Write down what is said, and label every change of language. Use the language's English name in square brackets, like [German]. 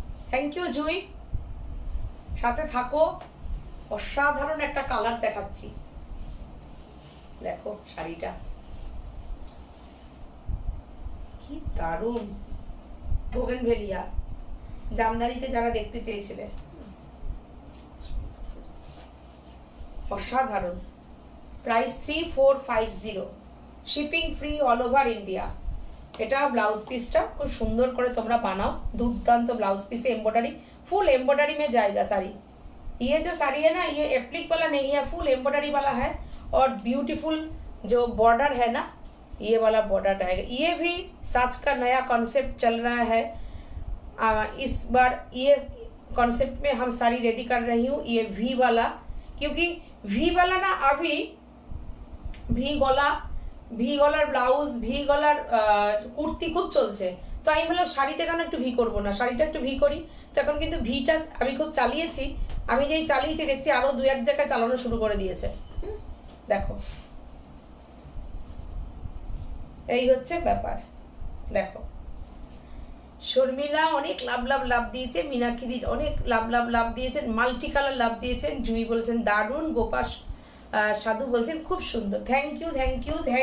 [Bangla] Thank you জুই, সাথে থাকো। অসাধারণ একটা কালার দেখাচ্ছি, দেখো শাড়িটা কি দারুণ। বোগেনভেলিয়া, জামদানিতে যারা দেখতে চেয়েছিলে, অসাধারণ। Price 3450, shipping free all over India. এটা ব্লাউজ পিসটা খুব সুন্দর করে তোমরা বানাও, [Hindi] दुर्दांत blouse piece embroidery, full embroidery में जाएगा साड़ी। ये जो साड़ी है ना, ये एप्लिक वाला नहीं है, फुल एम्ब्रॉयडरी वाला है। और ब्यूटीफुल जो बॉर्डर है ना, ये वाला बॉर्डर आएगा। ये भी साज का नया कॉन्सेप्ट चल रहा है। इस बार ये कॉन्सेप्ट में हम साड़ी रेडी कर रही हूँ, ये वी वाला, क्योंकि वी वाला ना अभी [Bangla] ভি গলার ব্লাউজ, ভি গলার কুর্তি খুব চলছে। তো আমি বললাম শাড়িতে কেন একটু ভি করবো না, শাড়িটা একটু ভি করি। তো এখন কিন্তু ভিটা আমি খুব চালিয়েছি, আমি যেই চালিয়েছি দেখছি আরো দু এক জায়গায় চালানো শুরু করে দিয়েছে। দেখো এই হচ্ছে ব্যাপার। দেখো শর্মিলা অনেক লাভ দিয়েছে, মীনাক্ষী দি অনেক লাভ দিয়েছেন, মাল্টি কালার লাভ দিয়েছেন, জুই বলছেন দারুণ, গোপাস সাধু বলছেন খুব সুন্দর। Thank you.